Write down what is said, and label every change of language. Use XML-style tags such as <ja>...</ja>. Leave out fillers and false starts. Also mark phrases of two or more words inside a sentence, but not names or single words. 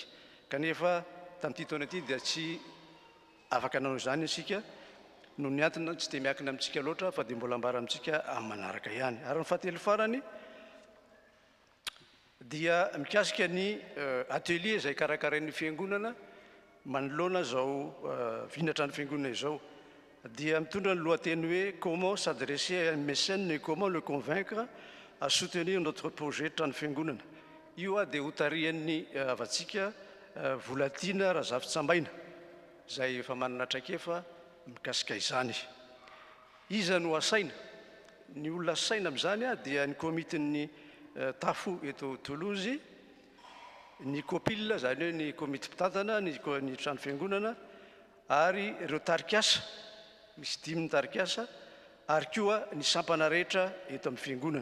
<mg>Kanefa tamin'ity taona ity dia tsy afaka nanao izany isika no ny antony tsy dia miankina amintsika loatra fa dia mbola ambara amintsika amin'ny manaraka ihany. Ary ny fahatelo farany dia mikasika ny atelier izay karakarain'ny fiangonana manoloana zao vinatra ny fiangonana izao dia mitondra ny lohateny hoe</mg> <fr>comment s'adresser à un mécène et comment le convaincre à soutenir notre projet</fr> <mg>trano fiangonana. Io dia hotarian'ny avatsika Volatina Razafintsambaina izay efa manana traikefa mikasika izany. Iza no asaina? Ny olona asaina amin'izany dia ny komitin'ny Tafo eto Toulouse, ny Copil zany hoe ny komity mpitantana ny trano fiangonana ary ireo tarikasa misy 5 tarikasa ary koa ny sampana rehetra eto amin'ny fiangonana.</mg>